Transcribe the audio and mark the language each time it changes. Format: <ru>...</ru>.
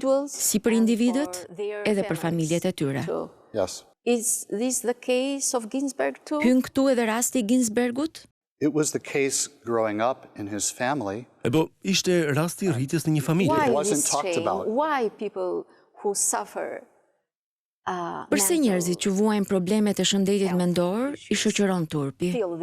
<sq>Si për individët, edhe për familjet e tyre.</sq> <en>Is this the case of Ginsberg too?</en> <sq>Hyn këtu edhe rasti i Ginsbergut?</sq> <en>It was the case growing up in his family.</en> <sq>Ishte rasti rritjes në një familje.</sq> <en>Why this shame? Why people who suffer</en> <sq>Përse njerëzit që vuajnë problemet e shëndetit mendor i shoqëron turpi?</sq>